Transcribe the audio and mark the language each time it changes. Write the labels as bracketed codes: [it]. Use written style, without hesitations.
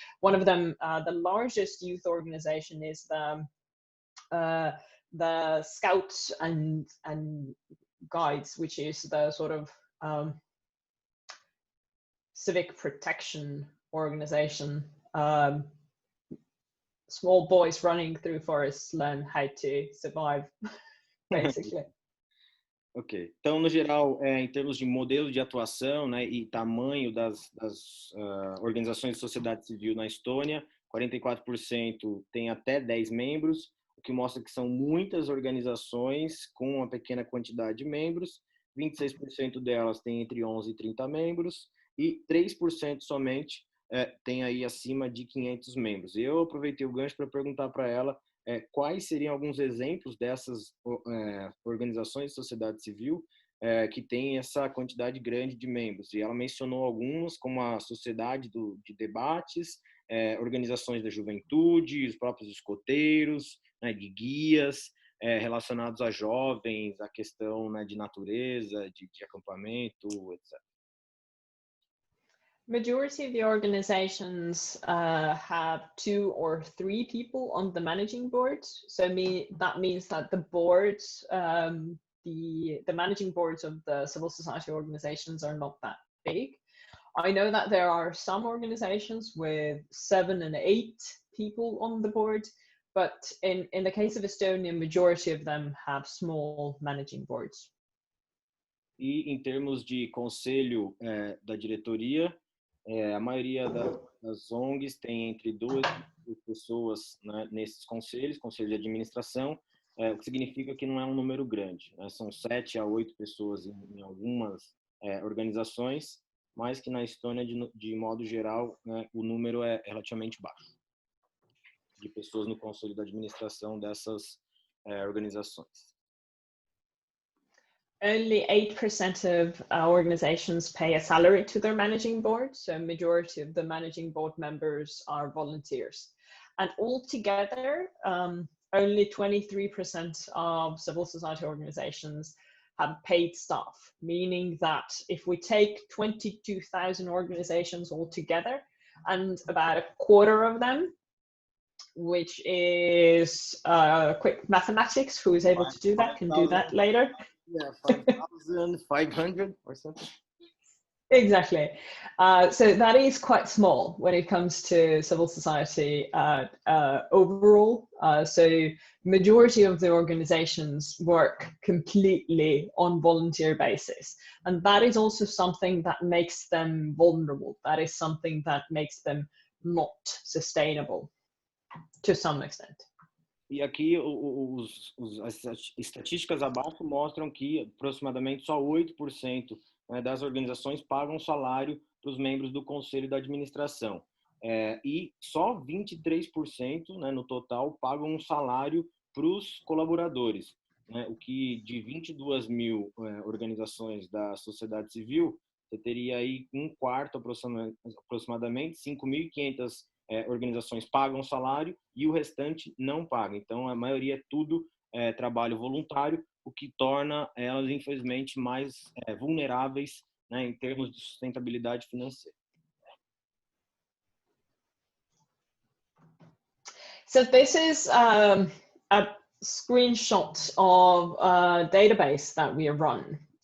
[en] One of them, the largest youth organization is the Scouts and Guides, which is the sort of civic protection organization. Small boys running through forests learn how to survive, basically. Ok. [pt] Então, no geral, em termos de modelo de atuação, né, e tamanho das organizações de sociedade civil na Estônia, 44% tem até 10 membros, o que mostra que são muitas organizações com uma pequena quantidade de membros. 26% delas têm entre 11 e 30 membros e 3% somente tem aí acima de 500 membros. E eu aproveitei o gancho para perguntar para ela quais seriam alguns exemplos dessas organizações de sociedade civil que têm essa quantidade grande de membros. E ela mencionou algumas, como a Sociedade de Debates, organizações da juventude, os próprios escoteiros, né, de guias relacionados a jovens, a questão, né, de natureza, de acampamento, etc. [en] Majority of the organizations have 2 or 3 people on the managing board. So that means that the boards, the managing boards of the civil society organizations are not that big. I know that there are some organizations with 7 and 8 people on the board, but in the case of Estonia, majority of them have small managing boards. [pt] E em termos de conselho da diretoria, a maioria das ONGs tem entre 2 e 3 pessoas, né, nesses conselhos de administração, o que significa que não é um número grande, né? São 7 a 8 pessoas em algumas organizações, mas que na Estônia, de modo geral, né, o número é relativamente baixo de pessoas no conselho de administração dessas organizações. [en] Only 8% of organizations pay a salary to their managing board, so majority of the managing board members are volunteers. And altogether, only 23% of civil society organizations have paid staff, meaning that if we take 22,000 organizations altogether, and about a quarter of them, which is quick mathematics, who is able to do that, can do that later. Yeah, 5,500 or something. Exactly. So that is quite small when it comes to civil society overall. So majority of the organizations work completely on volunteer basis. And that is also something that makes them vulnerable. That is something that makes them not sustainable to some extent. [pt] E aqui as estatísticas abaixo mostram que aproximadamente só 8%, né, das organizações pagam salário para os membros do conselho da administração. E só 23%, né, no total, pagam um salário para os colaboradores, né, o que de 22 mil organizações da sociedade civil, você teria aí um quarto aproximadamente, 5.500 organizações pagam salário e o restante não paga. Então, a maioria é tudo trabalho voluntário, o que torna elas, infelizmente, mais vulneráveis, né, em termos de sustentabilidade financeira. [en] So this is a screenshot of a database that we run.